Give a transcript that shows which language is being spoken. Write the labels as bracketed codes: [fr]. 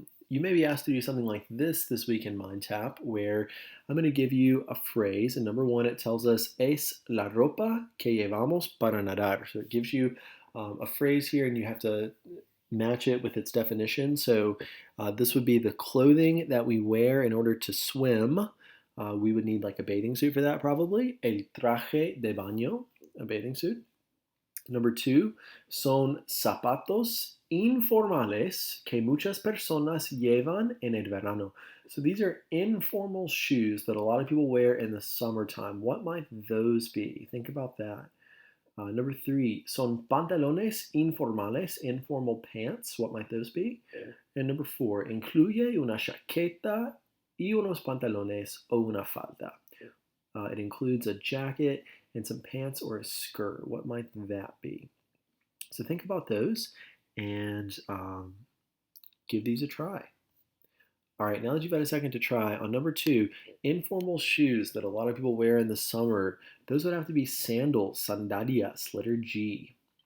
[en] You may be asked to do something like this week in MindTap, where I'm going to give you a phrase, and number one, it tells us [es] es la ropa que llevamos para nadar. [en] So it gives you a phrase here, and you have to match it with its definition. So this would be the clothing that we wear in order to swim. We would need like a bathing suit for that, probably. [es] El traje de baño, [en] a bathing suit. Number two, [es] son zapatos informales que muchas personas llevan en el verano. [en] So these are informal shoes that a lot of people wear in the summertime. What might those be? Think about that. Number three, [es] son pantalones informales, [en] informal pants. What might those be? Yeah. And number four, [es] incluye una chaqueta y unos pantalones o una falda. [en] Yeah. It includes a jacket and some pants or a skirt. What might that be? So think about those and give these a try. All right, now that you've had a second to try, on number two, informal shoes that a lot of people wear in the summer, those would have to be sandals, sandalias, letter G.